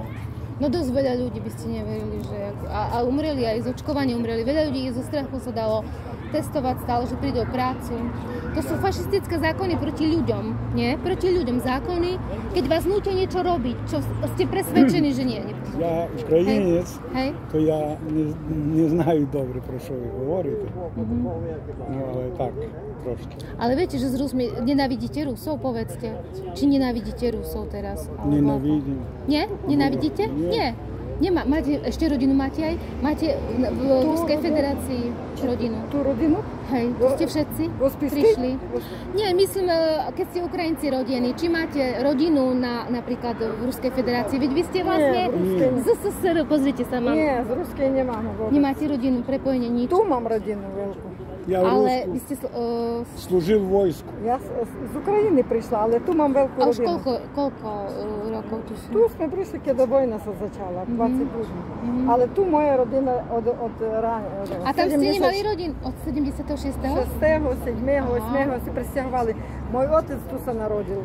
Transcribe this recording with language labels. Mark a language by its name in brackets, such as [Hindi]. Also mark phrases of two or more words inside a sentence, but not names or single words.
[Slovak] No dosť veľa ľudí by ste neverili, že... A umreli aj z očkovania, umreli. Veľa ľudí zo strachu sa dalo testovať stále, že príde o prácu. To sú fašistické zákony proti ľuďom, nie? Proti ľuďom zákony, keď vás nútia niečo robiť, čo ste presvedčení, že nie. Ja Ukrajinec, Hej. [Ukrainian] to ja не знаю добре, про що ви говорите. Ну, але так, трошки. [Slovak] Ale viete, že s Rusmi nenávidíte Rusov, povedzte. Či nenávidíte Rusov teraz? Nenávidím. Nie? Nenávidíte? Nie. Nemá. Máte ešte rodinu? Máte aj? Máte v Ruskej federácii rodinu? Tú rodinu? Hej, tu ste všetci prišli? Nie, myslím, keď ste Ukrajinci rodení, či máte rodinu napríklad v Ruskej federácii? Veď vy ste vlastne z SSR, pozrite sa, mám. Nie, z Ruskej nemám vôbec. Nemáte rodinu, prepojenie, nič? Tu mám rodinu veľkú. [Ukrainian] Я [Slovak] Ale [Ukrainian] в [Slovak] vy ste... [Ukrainian] служив в війську. [Slovak] Ja z Ukrajiny prišla, ale tu mám veľkú A už rodinu. koľko rokov tu sú? Tu sme prišli, keď vojna sa začala, 20 ľudí. Ale tu moja rodina od rána. A tam ste nemali rodinu od 76. 6., 7., 8. si presťahovali. Môj otec tu sa narodil.